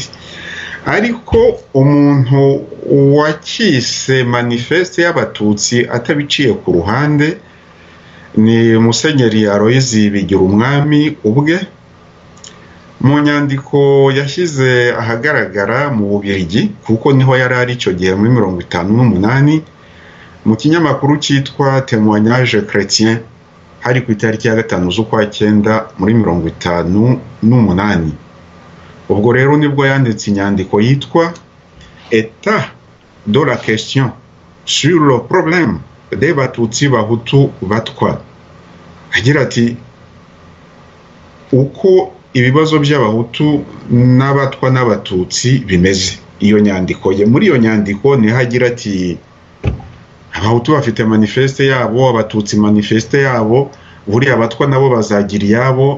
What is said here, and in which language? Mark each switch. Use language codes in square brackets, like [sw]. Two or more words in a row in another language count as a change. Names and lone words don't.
[rw] Ariko umuntu wakise manifeste y'abatutsi atabiciye ku ruhande ni Musenyeri Aloyizi Bigirumwami ubwe, mu nyandiko yashyize ahagaragara mu Bubiligi, kuko niho yari ari icyo gihe muri 58, mu kinyamakuru cyitwa Témoignage Chrétien, hari ku itariki ya 5 z'ukwa 9 muri 58. Ubwo rero nibwo yanditse inyandiko yitwa État de la question sur le problème des Batutsi Bahutu Batwa, agira ati uko ibibazo by'abahutu n'abatwa n'abatutsi bimeze. Iyo nyandiko ye, muri iyo nyandiko ni hagira ati abahutu bafite manifeste yabo, abatutsi manifeste yabo, buriya abatwa nabo bazagira iyabo.